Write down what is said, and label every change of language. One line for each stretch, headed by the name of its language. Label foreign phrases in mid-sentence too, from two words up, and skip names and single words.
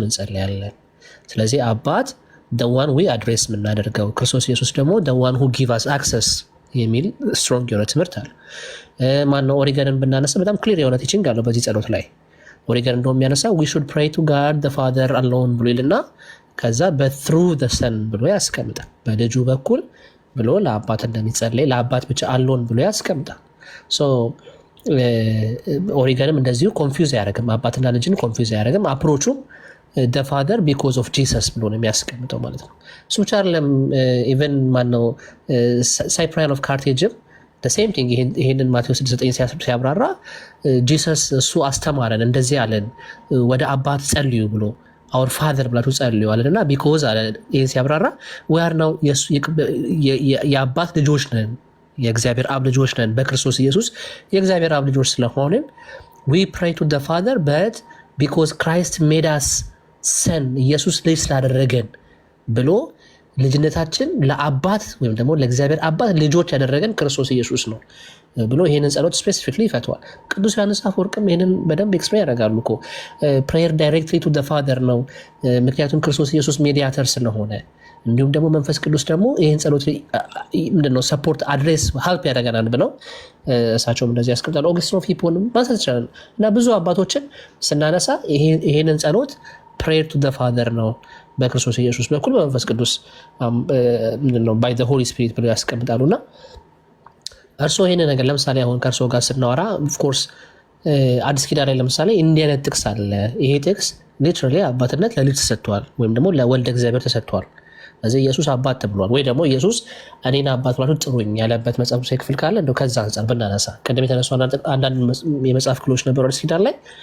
Amharic: እንጸልያለን። ስለዚህ አባት
English: the one we address
Amharic: የምናደርገው ክርስቶስ ኢየሱስ ደግሞ
English: the one who give us access
Amharic: የሚል ስትሮንግ የሆነ ትምህርት አለ። ማነው ኦሪገንን ብናነሳ በጣም ክሊር የሆነ ቲችንግ አለው በዚህ ጸሎት ላይ። ኦሪገን እንደው የሚያነሳ
English: we should pray to God the father alone
Amharic: ብሎ ይልና ከዛ
English: but through the son
Amharic: ብሎ ያስቀምጣል። በልጁ በኩል ብሎ ለአባት እንደሚጸለይ ለአባት ብቻ አሎን ብሎ ያስቀምጣል። ኦሪገንም እንደዚሁ ኮንፊውዝ አያደርግም፣ አባትና ልጅን ኮንፊውዝ አያደርግም። አፕሮቹም
English: the father because of Jesus
Amharic: ብሎ ነው የሚያስቀምጠው ማለት ነው። እሱ ብቻ አይደለም። ኢቨን ማነው ሳይፕሪያን ኦፍ ካርቴጅም
English: the same thing
Amharic: ይሄንን ማቴዎስ 6:9 ሲያብራራ ጂሰስ እሱ አስተማረን እንደዚህ አለን፣ ወደ አባት ጸልዩ ብሎ
English: our father
Amharic: ብላችሁ ጸልዩ አለና ቢኮዝ አለ ይሄን ሲያብራራ
English: we are now
Amharic: የአባት ልጆች ነን የእግዚአብሔር አብ ልጆች ነን በክርስቶስ ኢየሱስ የእግዚአብሔር አብ ልጆች ስለሆንን
English: we pray to the father but because Christ made us son
Amharic: ኢየሱስ ልጅ ስላደረገን ብሎ ልጅነታችን ለአባት ወይም ደግሞ ለእግዚአብሔር አባት ልጆች ያደረገን ክርስቶስ ኢየሱስ ነው ብሎ ይሄንን ጸሎት ስፔሲፊክሊ ይፈቷል። ቅዱስ ዮሐንስ አፈወርቅም ይሄንን በደንብ ኤክስፕሌን ያደርጋሉ እኮ prayer
English: directly to the father
Amharic: ነው ምክንያቱም ክርስቶስ ኢየሱስ ሜዲያተር ስለሆነ እንዲሁም ደግሞ መንፈስ ቅዱስ ደግሞ ይሄን ጸሎት ምንድነው
English: support address help
Amharic: ያደርገናል ብለው እሳቸውም እንደዚህ ያስቀምጣሉ። ኦገስቲን ኦፍ ሂፖንም ማንሳት ይችላል እና ብዙ አባቶችን ስናነሳ ይሄንን ጸሎት
English: prayer to the father
Amharic: ነው በክርስቶስ ኢየሱስ በኩል በመንፈስ ቅዱስ ምንድነው
English: by the holy spirit
Amharic: ብለው ያስቀምጣሉና እርሶ ይሄን ነገር ለምሳሌ አሁን ከእርሶ ጋር ስናወራ
English: of course
Amharic: አዲስ ኪዳን ላይ ለምሳሌ እንዲህ አይነት ጥቅስ አለ። ይሄ ጥቅስ ሊትራሊ አባትነት ለልጅ ተሰጥቷል ወይም ደግሞ ለወልደ እግዚአብሔር ተሰጥቷል። ስለዚህ ኢየሱስ አባት ተብሏል ወይ ደግሞ ኢየሱስ እኔን አባት ብላችሁ ጥሩኝ ያለበት መጽሐፍ ቅዱስ ክፍል ካለ እንደው ከዛ አንፃር ብናነሳ ቅድም የተነሱ አንዳንድ የመጽሐፍ ክፍሎች ነበሩ አዲስ ኪዳን ላይ